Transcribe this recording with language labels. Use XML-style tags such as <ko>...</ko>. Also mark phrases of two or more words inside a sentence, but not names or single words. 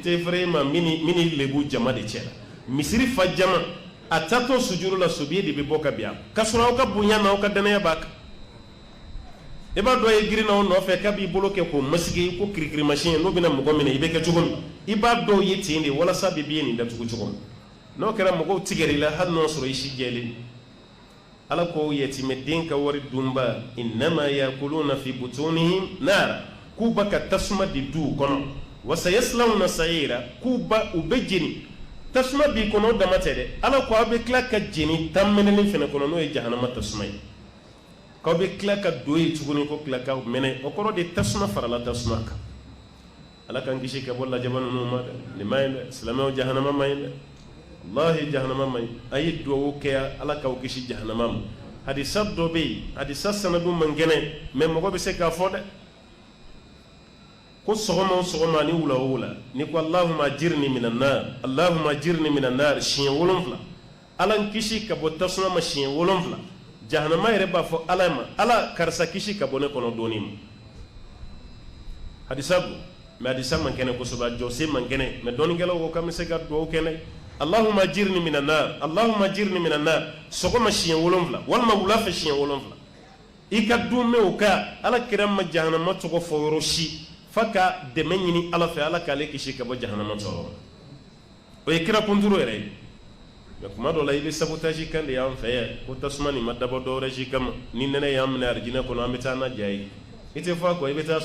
<bm>tɛ fɛrɛ e ma min lebu jama de cɛ la misiri fa jama a taatɔ sujuru la sobiye de bɛ bɔ ka bin a ka sɔrɔ aw ka bonya na aw ka danaya b'a kan i b'a dɔn ye girinna o nɔfɛ k'a b'i bolo kɛ k'o masigi ko kirikirimasiyɛn n'o bɛna mɔgɔ minɛ i bɛ kɛ cogo min i b'a dɔn ye ten de walasa bɛ ye nin datugu cogo min n'o kɛra mɔgɔw tigɛrɛ i la hali n'o sɔrɔ i si jɛlen ala ko yatimɛden ka wari dunba</bm> <ar>إنما يأكلون في بطونهم نارا</ar> <bm>k'u ba ka tasuma de du kɔnɔ</bm> <ar>وسيصلون سعيرا</ar> <bm>k'u ba u bɛ jeni tasuma b'i kɔnɔ o dama tɛ dɛ ala ko aw bɛ tila ka jeni tanmɛnɛni fɛnɛ kɔnɔ n'o ye jahanama tasuma ye k'aw bɛ tila ka don ye tuguni ko tila ka mɛnɛ o kɔrɔ de tasuma farala tasuma kan ala k'an kisi ka bɔ lajaba ninnu ma dɛ nin ma ɲi dɛ silamɛw jahanama ma ɲi dɛ wallahi jahanama ma ɲi a ye duwawu kɛ ala k'aw kisi jahanama ma hadisa dɔ bɛ yen hadisa sanadu man kɛnɛ mais mɔgɔ bɛ se k'a fɔ dɛ ko sɔgɔma o sɔgɔma ni wula o wula ni ko</bm> <ar>اللهم أجرني من النار اللهم أجرني من النار</ar> <bm>siɲɛ 7 ala n kisi ka bɔ tasuma ma siɲɛ 7 jahanama yɛrɛ b'a fɔ ala ma ala karisa kisi ka bɔ ne kɔnɔ dɔɔni ma hadisa don mais hadisa man kɛnɛ kosɛbɛ a jɔsen man kɛnɛ mais dɔɔnikɛlaw ko k'an bɛ se ka duwawu kɛ dɛ</bm> <ar>اللهم أجرني من النار اللهم أجرني من النار</ar> <bm>sɔgɔma siɲɛ 7 walima wula fɛ siɲɛ 7 i ka dun mɛn o ka ala kira ma jahanama tɔgɔ fɔ yɔrɔ si fa ka dɛmɛ ɲini ala fɛ ala k'ale kisi ka bɔ jahanama tɔɔrɔ o ye kira kunturu yɛrɛ ye mais kuma dɔ la i bɛ sabotage kan de y'an fɛ yan ko tasuma nin ma dabɔ dɔwɛrɛ si kama ni nɛnɛ y'an minɛ arijinɛ kɔnɔ an bɛ taa n'a ja ye i tɛ fɔ a kɔ i bɛ taa</bm>